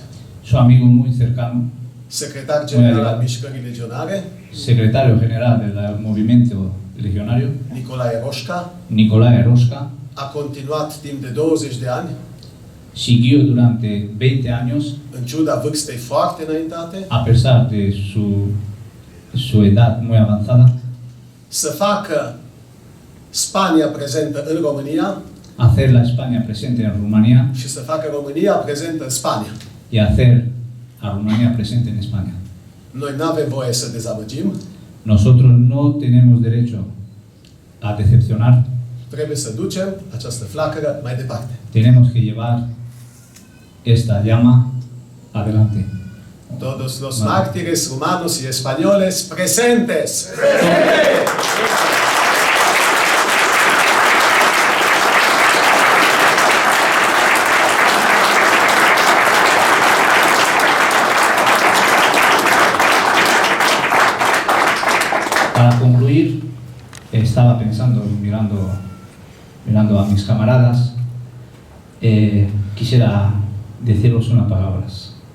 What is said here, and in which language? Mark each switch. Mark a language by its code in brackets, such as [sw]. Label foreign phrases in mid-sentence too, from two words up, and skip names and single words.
[es] su amigo muy cercano, [ro] secretar general al Mișcării Legionare, [es] secretario general del movimiento legionario, [ro] Nicolae Roșca, [es] Nicolae Rosca, [ro] a continuat timp de 20 de ani, [es] siguió durante 20 años, [ro] în ciuda vârstei foarte înaintate, [es] a pesar de su edad muy avanzada, [ro] să facă Spania prezentă în România [es] hacer la España presente en Rumanía [ro] și să facă România prezentă în Spania. [es] y hacer a Rumanía presente en España. [ro] Noi nu avem voie să dezamăgim, [es] Nosotros no tenemos derecho a decepcionar, [ro] trebuie să ducem această flacără mai departe. [es] tenemos que llevar esta llama adelante. Todos los mártires rumanos y españoles presentes. Para concluir, estaba pensando, mirando a mis camaradas, quisiera deciros unas palabras.